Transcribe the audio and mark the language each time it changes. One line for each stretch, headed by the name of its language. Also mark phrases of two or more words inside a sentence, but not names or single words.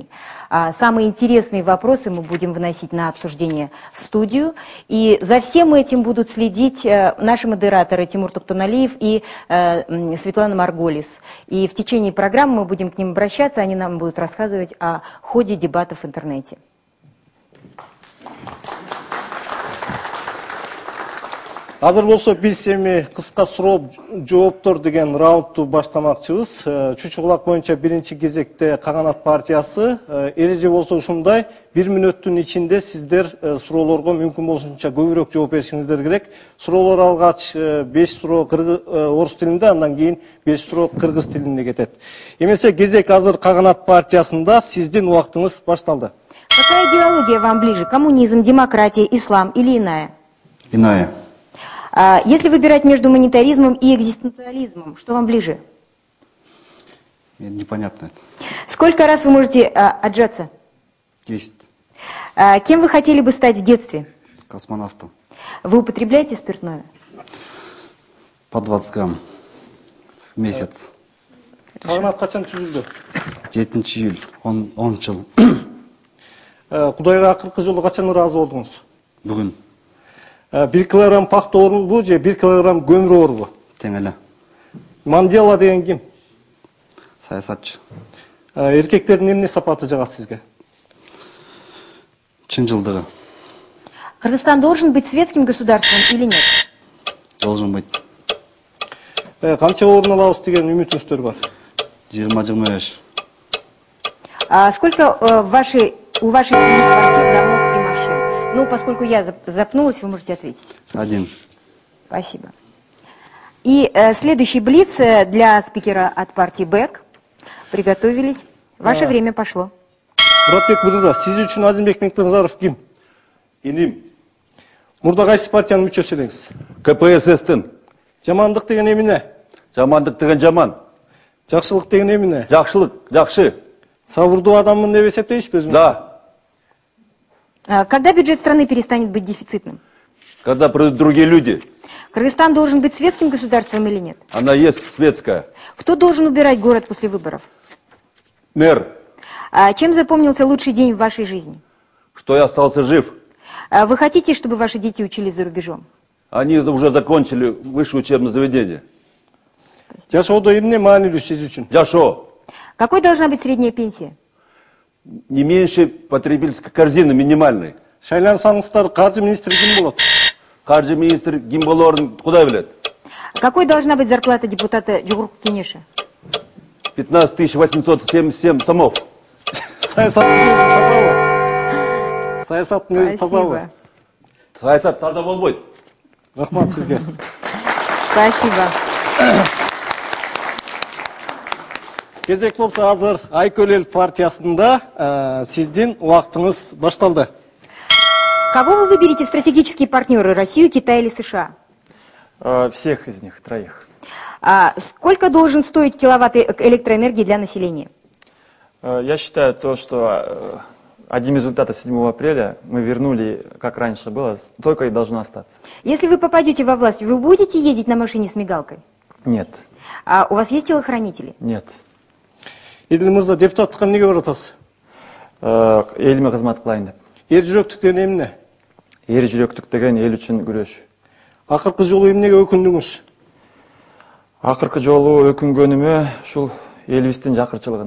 Russian: Самые интересные вопросы мы будем выносить на обсуждение в студию. И за всем этим будут следить наши модераторы Тимур Токтоналиев и Светлана Марголис. И в течение программы мы будем к ним обращаться, они нам будут рассказывать о ходе дебатов в интернете.
Kyrgyz: Азыр болсо биз эми кыска суроо жооптор деген раундту баштамакчыбыз. Чучугулак боюнча биринчи кезекте Каганат партиясы. Эреже болсо ушундай: 1 мүнөттүн ичинде сиздер суроолорго мүмкүн болушунча көбүрөөк жооп беришиңиздер керек. Суроолор алгач 5 суроо орус тилинде, андан кийин 5 суроо кыргыз тилинде кетет. Эмесе кезек азыр Каганат партиясында, сиздин убактыңыз башталды.
Russian: Какая идеология вам ближе? Коммунизм, демократия, ислам или иная? Иная. Если выбирать между монетаризмом и экзистенциализмом, что вам ближе? Непонятно. Сколько раз вы можете отжаться? 10. Кем вы хотели бы стать в детстве? Космонавтом. Вы употребляете спиртное? По 20 грамм в месяц.
Kyrgyz: Каганат качан түзүлдү? 7 июль, 10 жыл. Кудайга акыркы жолу качан ыраазы болдуңуз? Бүгүн. 1 килограмм пахта оорубу же 1 килограмм көмүр оорубу? Тең эле. Мандела деген ким? Саясатчы. Эркектердин эмне сапаты жагат сизге? Чынжылдыгы.
Russian: Кыргызстан должен быть светским государством или нет? Должен быть.
Kyrgyz: Канча орун алабыз деген үмүтүңүздөр бар? 20-25.
Russian: Сколько у вашей семьи квартир, домов и машин? Ну, поскольку я запнулась, вы можете ответить. 1. Спасибо. И следующий блиц для спикера от партии БЭК. Приготовились. Ваше время пошло.
Kyrgyz: Муратбек мырза, сиз үчүн Азимбек Меңтазаров ким? Иним. Мурда кайсы партиянын мүчөсү элеңиз? КПСС-тин. Жамандык деген эмне? Жамандык деген жаман. Жакшылык деген эмне? Жакшылык, жакшы. Сабырдуу адаммын деп эсептейсизби өзүңүз?
Russian: Да. Когда бюджет страны перестанет быть дефицитным? Когда придут другие люди. Кыргызстан должен быть светским государством или нет? Она есть светская. Кто должен убирать город после выборов? Мэр. Чем запомнился лучший день в вашей жизни? Что я остался жив. Вы хотите, чтобы ваши дети учились за рубежом? Они уже закончили высшее учебное заведение.
Kyrgyz: Жашоодо эмне маанилүү сиз үчүн? Жашо.
Russian: Какой должна быть средняя пенсия? Не меньше потребительской корзины минимальной.
Kyrgyz: Шайлансаңыздар каржы министри ким болот? Каржы министр ким болорун кудай билет.
Russian: Какой должна быть зарплата депутата Жогорку Кеңеши? 15 877 сомов.
Kyrgyz: Саясаттын өзү тазабы? Саясаттын өзү тазабы? Саясат таза болбойт. Рахмат сизге.
Russian: Спасибо.
Kyrgyz: Кезек болса азыр Айкөл эл партиясында сиздин убактыңыз башталды.
Russian: Кого вы выберете в стратегические партнеры? Россию, Китай или США? Всех из них, троих. Сколько должен стоить киловатт электроэнергии для населения? Я считаю то, что одним из результатов 7 апреля мы вернули, как раньше было, столько и должно остаться. Если вы попадете во власть, вы будете ездить на машине с мигалкой? Нет. А у вас есть телохранители? Нет.
Kyrgyz: Эдил мырза, депутаттыкка эмнеге баратасыз? Элиме кызмат кылайын деп. Эр жүрөктүк деген эмне? Эр жүрөктүк деген эл үчүн күрөш. Акыркы жолу эмнеге өкүндүңүз? Акыркы жолу өкүнгөнүмө ушул элибиздин жакырчылыгына.